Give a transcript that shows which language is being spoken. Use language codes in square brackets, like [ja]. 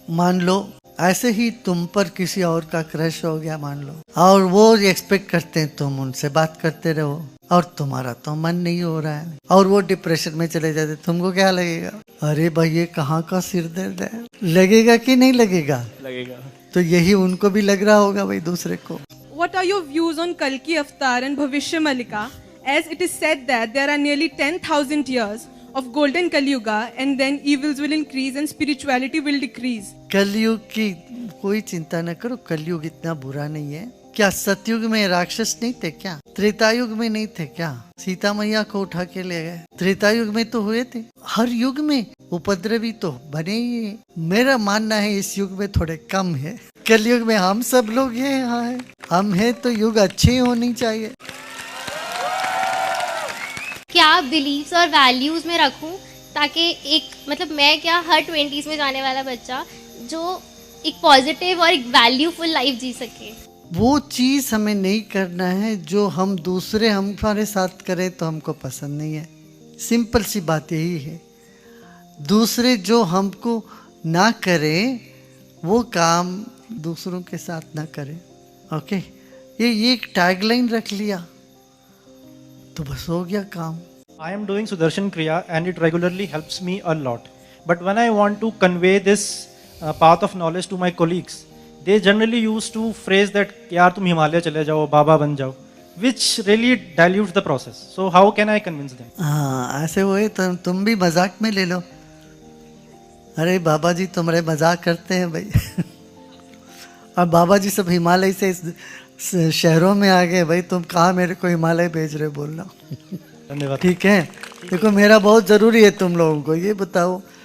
[hi] मान लो ऐसे ही तुम पर किसी और का क्रश हो गया मान लो, और वो एक्सपेक्ट करते हैं तुम उनसे बात करते रहो और तुम्हारा तो मन नहीं हो रहा है और वो डिप्रेशन में चले जाते, तुमको क्या लगेगा? अरे भाई ये कहाँ का सिर दर्द है, लगेगा कि नहीं लगेगा? लगेगा। तो यही उनको भी लग रहा होगा भाई दूसरे को। [en] What are your views on Kalki Avatar and Bhavishya Malika, as it is said that there are nearly 10,000 years of golden Kali Yuga and then evils will increase and spirituality will decrease? [hi] कलयुग की कोई चिंता न करो, कलयुग इतना बुरा नहीं है। क्या सतयुग में राक्षस नहीं थे क्या? त्रेतायुग में नहीं थे क्या? सीता मैया को उठा के ले गए, त्रेतायुग में तो हुए थे। हर युग में उपद्रवी तो बने ही है। मेरा मानना है इस युग में थोड़े कम है, कलयुग में हम सब लोग हैं, यहाँ है हम हैं तो युग अच्छी होनी चाहिए। क्या बिलीव्स और वैल्यूज में रखूं ताकि एक मतलब मैं क्या हर 20s में जाने वाला बच्चा जो एक पॉजिटिव और एक वैल्यूफुल लाइफ जी सके। वो चीज हमें नहीं करना है जो हम दूसरे हमारे साथ करें तो हमको पसंद नहीं है। सिंपल सी बात यही है, दूसरे जो हमको ना करें वो काम दूसरों के साथ ना करें। ओके, ये एक टैगलाइन रख लिया तो बस हो गया काम। [en] I am doing Sudarshan Kriya and it regularly helps me a lot. But when I want to convey this path of knowledge to my colleagues, they generally used to phrase that [hi] यार तुम हिमालय चले जाओ, बाबा बन जाओ, [en] which really dilutes the process. So how can I convince them? [hi] हाँ, ऐसे हुए तो तुम भी मजाक में ले लो। अरे बाबा जी तुम्हारे मजाक करते हैं भाई अब बाबा जी सब हिमालय से शहरों में आ गए भाई, तुम कहाँ मेरे को हिमालय भेज रहे बोलना धन्यवाद। ठीक है, देखो मेरा बहुत ज़रूरी है तुम लोगों को ये बताओ।